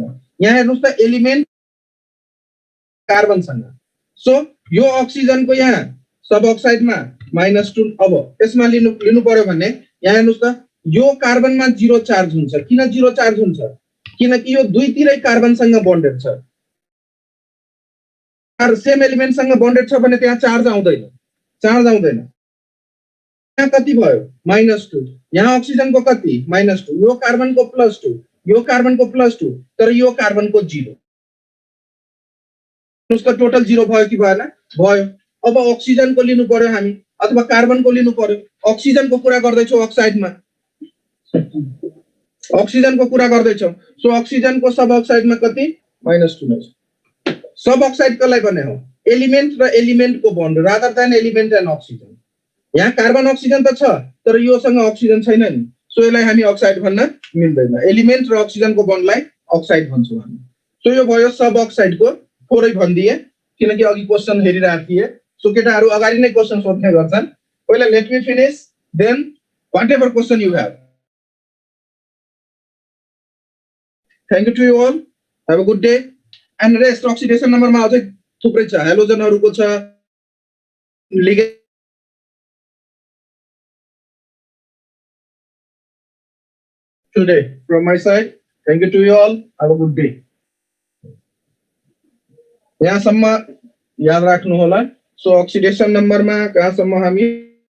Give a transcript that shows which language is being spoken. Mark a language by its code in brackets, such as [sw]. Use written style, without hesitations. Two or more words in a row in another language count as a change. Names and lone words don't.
[ne] यहाँ हेर्नुस् त, एलिमेंट कार्बन सँग. सो यो ऑक्सीजन को यहाँ [en] sub oxide [ne] मा -2. अब यसमा लिनु पर्यो भने यहाँ हेर्नुस् त, यो कार्बन मा 0 चार्ज हुन्छ. किन 0 चार्ज हुन्छ? किनकि यो दुईतिरै कार्बन सँग बन्डेड छ. सेम एलिमेंट सँग बन्डेड छ भने त्यहाँ चार्ज आउँदैन. यहाँ कति भयो? -2. यहाँ ऑक्सीजन को कति? -2. यो कार्बन को +2, यो कार्बन को +2, तर यो कार्बन को 0. उसको टोटल 0 भयो कि भएन? भयो. अब ऑक्सीजन को लिनु पर्यो हामी अथवा कार्बन को लिनु पर्यो. ऑक्सीजन को कुरा गर्दै छौ अक्साइडमा. ऑक्सीजन को कुरा गर्दै छौ. सो ऑक्सीजन को [en] sub oxide [ne] कति? -2 नै छ. सब ऑक्साइड कसलाई भन्ने हो? एलिमेंट र एलिमेंट को बन्ड [en] rather than element and oxygen. [ne] यहाँ कार्बन ऑक्सीजन त छ, तर योसँग ऑक्सीजन छैन नि. सो यसलाई हामी ऑक्साइड भन्न मिल्दैन. एलिमेंट र ऑक्सीजन को बन्डलाई ऑक्साइड भन्छौं हामी. सो यो भयो [en] sub oxide [ne] को. थोरै भन्दिए किनकि अघि क्वेशन हेरिरहेको थिए. सो केटाहरु अगाडि नै क्वेशन सोध्ने गर्छन्. [en] first let me finish, then whatever question you have. Thank you to you all. Have a good day. and rest oxidation number [ne] मा अझै थुप्रै छ. हेलोजनहरुको छ, लिगेन्ड. [en] Today from my side, thank you to you all. Have a good day. [ne] यहाँसम्म याद राख्नु होला. सो [en] oxidation number [ne] मा कहाँसम्म हामी